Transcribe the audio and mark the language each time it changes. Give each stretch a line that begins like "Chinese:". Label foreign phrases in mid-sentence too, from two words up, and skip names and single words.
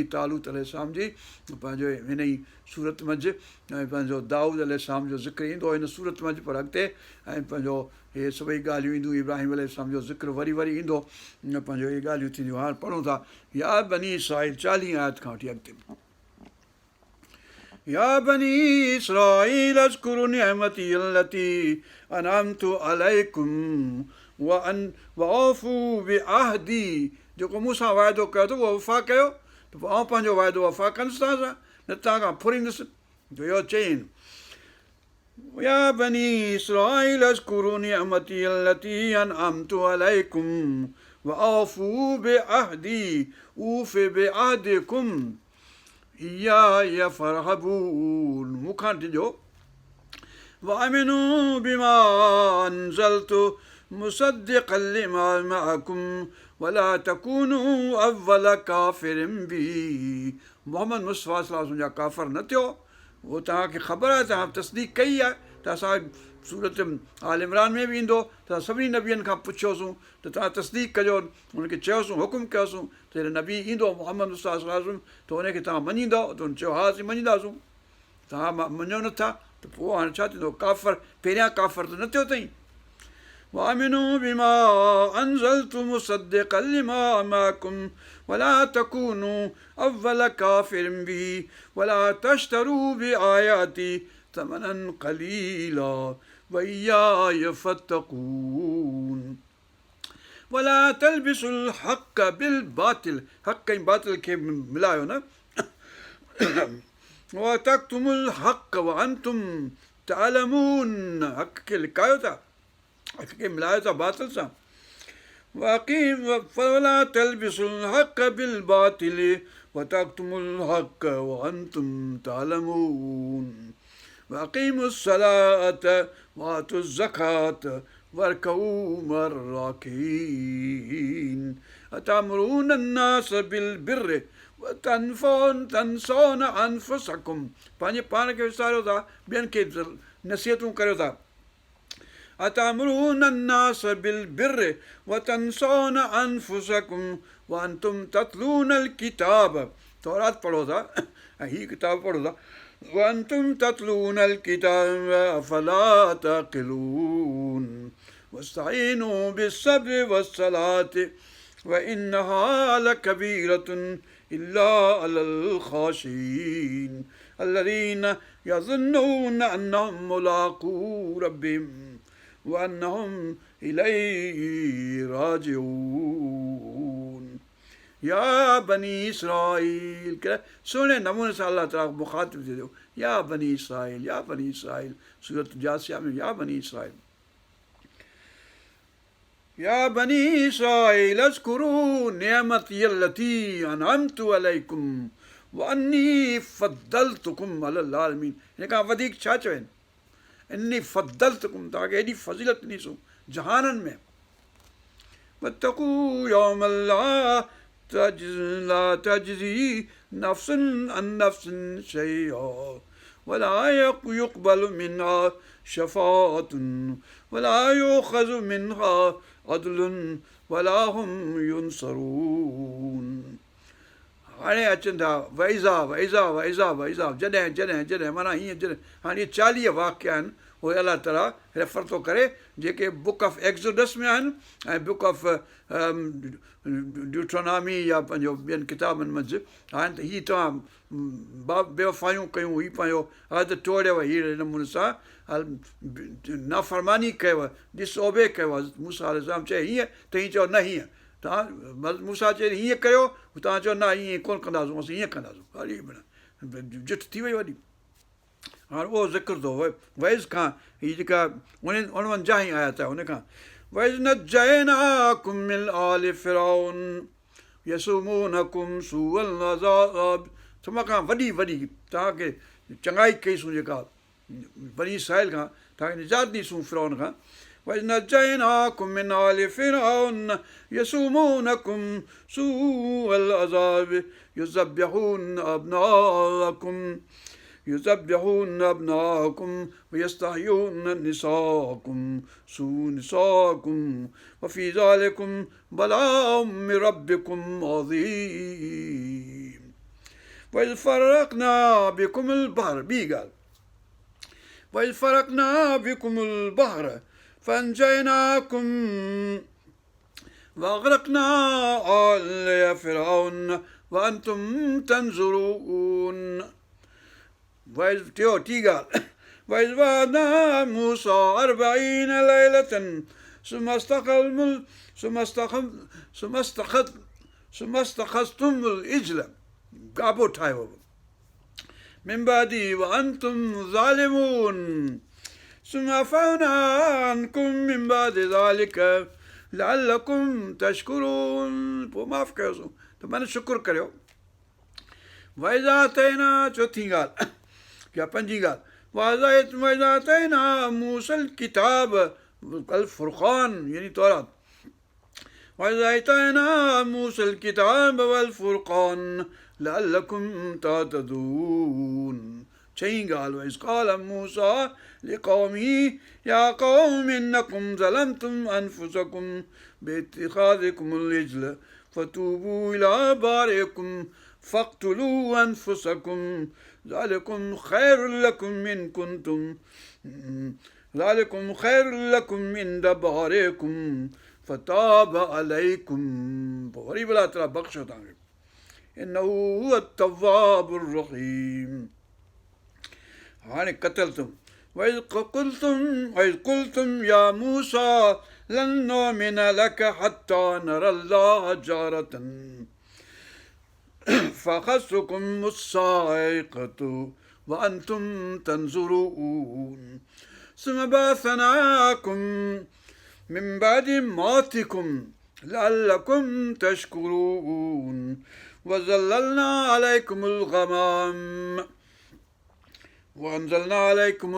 Sindhi: तालूत अलैहिस्सलाम जी पंहिंजो हिन ई सूरत मंझि, ऐं पंहिंजो दाऊद अलैहिस्सलाम जो ज़िक्र ईंदो हिन सूरत मंझि, पर अॻिते ऐं पंहिंजो इहे सभई ॻाल्हियूं ईंदियूं। इब्राहिम अलैहिस्सलाम जो ज़िक्र वरी वरी ईंदो, पंहिंजो इहे ॻाल्हियूं थींदियूं। हाणे पढ़ूं था या बनी इसराईल 40 आयत खां वठी अॻिते।
Arabic: يا بني إسرائيل اذكروا نعمتي التي أنعمت عليكم وأوفوا بعهدي.
Sindhi: जेको मूंसां वाइदो कयो अथव उहो वफ़ा कयो, त पोइ आउं पंहिंजो वाइदो वफ़ा कंदुसि तव्हां सां, न तव्हां खां फुरींदुसि। त इहो चयईं
Arabic: يا بني إسرائيل اذكروا نعمتي التي أنعمت عليكم وأوفوا بعهدي أوف بعهدكم وإياي فارهبون.
Sindhi: मूंखां ॾिजो
Arabic: وآمنوا بما أنزلت مصدقا لما معكم ولا تكونوا أول كافر به.
Sindhi: मोहम्मद मुस्तफ़ा
Arabic: صلى الله عليه وسلم
Sindhi: जा काफ़िर न थियो, उहो तव्हांखे ख़बर आहे, तव्हां तस्दीक़ कई आहे। त असां सूरत आल इमरान में बि ईंदो त सभिनी नबियनि खां पुछियोसीं त तव्हां तस्दीक़ कजो, हुनखे चयोसीं, हुकुम कयोसीं त नबी ईंदो मोहम्मद मुस्तफ़ा
Arabic: صلى الله عليه وسلم,
Sindhi: त हुनखे तव्हां मञींदव? त हुन चयो हा असीं मञींदासीं। तव्हां मञो नथा त पोइ हाणे छा थींदो? काफ़िर पहिरियां काफ़िर त न थियो अथई।
Arabic: وآمنوا بما أنزلت مصدقا لما معكم ولا تكونوا أول كافر به ولا تشتروا بآياتي ثمنا قليلا وإياي فاتقون ولا تلبسوا الحق بالباطل.
Sindhi: हक़ ऐं बातिल खे मिलायो न।
Arabic: وتكتموا الحق وأنتم تعلمون.
Sindhi: हक़ खे लिकायो था, हक़ खे मिलायो था बातिल सां।
Arabic: فلا تلبسوا الحق بالباطل وتكتموا الحق وأنتم تعلمون وأقيموا الصلاة وآتوا الزكاة واركعوا مع الراكعين أتأمرون الناس بالبر وتنسون أنفسكم
Sindhi: पंहिंजे पाण खे विसारियो था ॿियनि खे नसीहतूं करियो था
Arabic: أتأمرون الناس بالبر وتنسون أنفسكم وأنتم تتلون الكتاب
Sindhi: तौरात पढ़ो था ऐं हीअ किताब पढ़ो था
Arabic: وأنتم تتلون الكتاب أفلا تعقلون واستعينوا بالصبر والصلاة وإنها لكبيرة إلا على الخاشعين الذين يظنون أنهم ملاقو ربهم وأنهم إليه
Sindhi: راجعون
Arabic: يا بني إسرائيل
Sindhi: सुहिणे नमूने सां अलाह ताला मुखातिब थी थियो
Arabic: يا بني إسرائيل
Sindhi: सूरत जासिया में
Arabic: يا بني إسرائيل يا بني إسرائيل اذكروا نعمتي التي أنعمت عليكم وأني فضلتكم على العالمين
Sindhi: हिन खां वधीक छा चवनि
Arabic: أني فضلتكم
Sindhi: तव्हांखे हेॾी फज़ीलत ॾिसूं जहाननि में
Arabic: واتقوا يوما لا تجزي نفس عن نفس شيئا ولا يقبل منها شفاعة ولا يؤخذ منها عدل ولا هم ينصرون
Sindhi: हाणे अचनि था वैज़ा जॾहिं माना हीअं जॾहिं हाणे इहे 40 वाक़िया आहिनि उहे
Arabic: الله تعالى
Sindhi: रेफर थो करे जेके बुक ऑफ एक्ज़ोडस में आहिनि ऐं बुक ऑफ ड्यूट्रोनॉमी या पंहिंजो ॿियनि किताबनि मंझि हाणे त हीअ तव्हां बेवफ़ायूं कयूं हीअ पंहिंजो अहद टोड़ियव हीअ नमूने सां नाफ़रमानी कयव डिसओबे कयव मूसा अलैहिस्सलाम चए हीअं त हीअं चओ न हीअं तव्हां मूसा चए हीअं कयो तव्हां चओ न हीअं कोन्ह कंदासीं असीं हीअं कंदासीं हली जिठ थी वई वॾी हाणे उहो ज़िक्र थो वैज़ खां हीअ जेका 49 ई आया था हुन खां
Arabic: وَإِذْ نَجَّيْنَاكُمْ مِنْ آلِ فِرْعَوْنَ يَسُومُونَكُمْ سُوءَ الْعَذَابِ
Sindhi: तमाम खां वॾी तव्हांखे चङाई कईसूं जेका बनी इसराइल खां तव्हांखे निजात ॾीसूं फिरौन खां
Arabic: وَإِذْ نَجَّيْنَاكُمْ مِنْ آلِ فِرْعَوْنَ يَسُومُونَكُمْ سُوءَ الْعَذَابِ يُذَبِّحُونَ أَبْنَاءَكُمْ وَيَسْتَحْيُونَ نِسَاءَكُمْ وَفِي ذَلِكُمْ بَلَاءٌ مِّن رَّبِّكُمْ عَظِيمٌ وَإِذْ فَرَّقْنَا بِكُمُ الْبَحْرَ
Sindhi: ॿी ॻाल्हि
Arabic: وَإِذْ فَرَّقْنَا بِكُمُ الْبَحْرَ فَأَنجَيْنَاكُمْ وَأَغْرَقْنَا آلَ فِرْعَوْنَ وَأَنْتُمْ تَنظُرُونَ
Sindhi: टी ॻाल्हि
Arabic: وَإِذْ وَعَدْنَا مُوسَىٰ 40 لَيْلَةً ثُمَّ اسْتَخَذْتُمُ الْعِجْلَ
Sindhi: गाबो ठाहियो
Arabic: مِن بَعْدِهِ وَأَنْتُمْ ظَالِمُونَ ثُمَّ عَفَوْنَا عَنْكُمْ مِن بَعْدِ ذَلِكَ لَعَلَّكُمْ تَشْكُرُونَ
Sindhi: पोइ माफ़ु कयोसीं त माना शुकुरु करियो
Arabic: وإذ آتينا
Sindhi: चौथी ॻाल्हि या पंजी ॻाल्हि
Arabic: وإذ موسى الكتاب والفرقان
Sindhi: यानी तौरात
Arabic: وإذ موسى الكتاب و الفرقان لعلكم تهتدون
Sindhi: चईं ॻाल्हि
Arabic: وإذ قال موسى لقومه يا قوم إنكم ظلمتم أنفسكم باتخاذكم العجل فتوبوا إلى بارئكم فاقتلوا أنفسكم ذَلِكُمْ خَيْرٌ لَكُمْ إِن كُنتُمْ ذَلِكُمْ خَيْرٌ لَكُمْ عِندَ بَارِئِكُمْ فَتَابَ عَلَيْكُمْ
Sindhi: पोइ वरी भला ताला बख़्शो तव्हांखे
Arabic: إِنَّهُ هُوَ التَّوَّابُ الرَّحِيمُ हाणे क़तलतुम وَإِذْ قُلْتُمْ يَا مُوسَىٰ لَن نُّؤْمِنَ لَكَ حَتَّىٰ نَرَى اللَّهَ جَهْرَةً فَأَخَذْتُكُمُ الصَّاعِقَةُ وَأَنْتُمْ تَنظُرُونَ ثُمَّ بَعَثْنَاكُمْ مِنْ بَعْدِ مَوْتِكُمْ لعلكم تشكرون وظللنا عليكم الغمام وأنزلنا عليكم